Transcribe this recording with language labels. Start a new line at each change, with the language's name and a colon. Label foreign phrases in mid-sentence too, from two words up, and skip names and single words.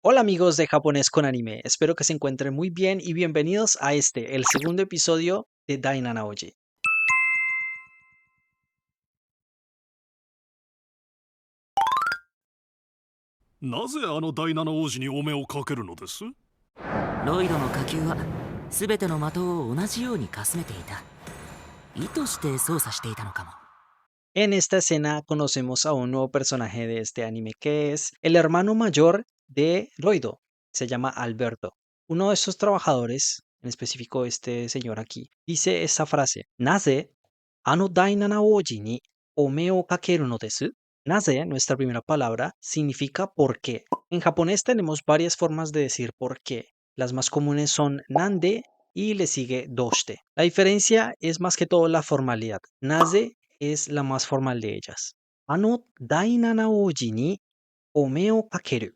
Spanish: Hola amigos de Japonés con Anime, espero que se encuentren muy bien y bienvenidos a el segundo episodio de Daina Naoji.
Japanese: なぜあの第七王子にお目をかけるのです？ロイドの火球は全ての的を同じようにかすめていた。意図して操作していたのかも。
Spanish: En esta escena conocemos a un nuevo personaje de este anime que es el hermano mayor de Roido, se llama Alberto. Uno de estos trabajadores, en específico este señor aquí, dice esta frase,
Japanese: なぜ、あの第七王子にお目をかけるのです. Naze,
Spanish: nuestra primera palabra, significa por qué. En japonés tenemos varias formas de decir por qué. Las más comunes son nande y le sigue doshite. La diferencia es más que todo la formalidad. Naze es la más formal de ellas.
Japanese: あの第七王子にお目をかける.